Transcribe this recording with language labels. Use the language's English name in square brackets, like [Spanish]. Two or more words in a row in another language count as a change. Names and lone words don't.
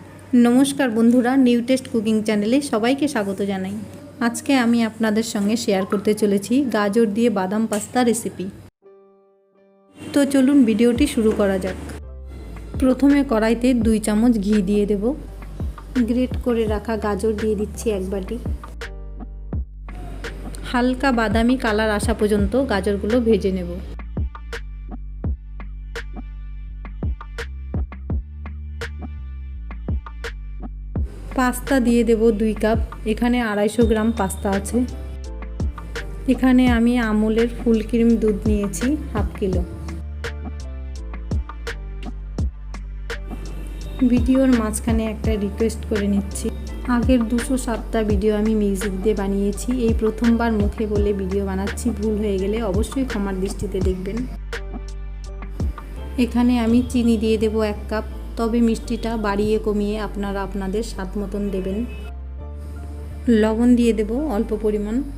[Bangla] নমস্কার বন্ধুরা নিউ টেস্ট কুকিং চ্যানেলে সবাইকে স্বাগত জানাই। আজকে আমি আপনাদের সঙ্গে শেয়ার করতে চলেছি গাজর দিয়ে বাদাম পাস্তা রেসিপি। তো চলুন ভিডিওটি শুরু করা যাক। প্রথমে কড়াইতে 2 চামচ ঘি দিয়ে দেব। গ্রেট করে রাখা গাজর দিয়ে দিচ্ছি এক বাটি। হালকা বাদামি কালার আসা পর্যন্ত গাজরগুলো ভেজে নেব। পাস্তা দিয়ে দেব 2 কাপ। এখানে 250 গ্রাম পাস্তা আছে। এখানে আমি আমুলের [English] full cream [Bangla] দুধ নিয়েছি [English] half kilo. [Bangla] ভিডিওর মাঝখানে একটা রিকোয়েস্ট করে নিচ্ছি। আগের 207টা ভিডিও আমি মিউজিক দিয়ে বানিয়েছি। এই প্রথমবার মুখে বলে ভিডিও বানাচ্ছি, ভুল হয়ে গেলে অবশ্যই ক্ষমার দৃষ্টিতে দেখবেন। এখানে আমি চিনি দিয়ে দেব 1 কাপ। তবে মিষ্টিটা বাড়িয়ে কমিয়ে আপনারা আপনাদের স্বাদ মতন দেবেন। লবণ দিয়ে দেব অল্প পরিমাণ।